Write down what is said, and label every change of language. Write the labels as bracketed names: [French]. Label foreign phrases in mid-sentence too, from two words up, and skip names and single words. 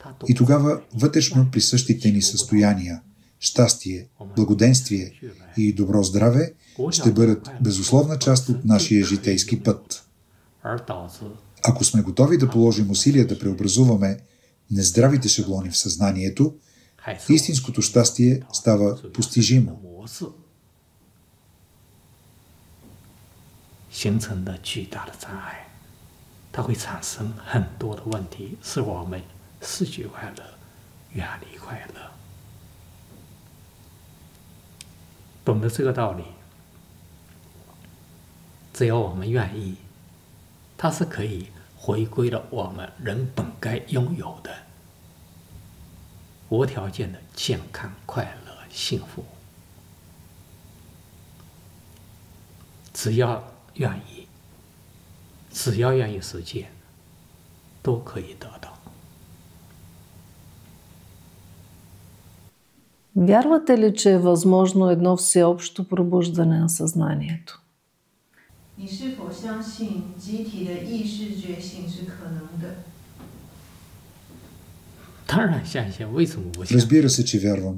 [Bulgarian] И тогава вътрешно присъщите ни състояния, щастие, благоденствие и добро здраве ще бъдат безусловна част от нашия житейски път. Ако сме готови да положим усилия да преобразуваме нездравите шаблони в съзнанието, истинското щастие става постижимо. [Chinese] 形成的巨大的障碍，它会产生很多的问题，使我们失去快乐，远离快乐。懂得这个道理，只要我们愿意，它是可以回归了我们人本该拥有的无条件的健康、快乐、幸福。只要愿意，只要愿意实践，都可以得到。 [Bulgarian] Вярвате ли, че е възможно едно всеобщо пробуждане на съзнанието? Разбира се, че вярвам.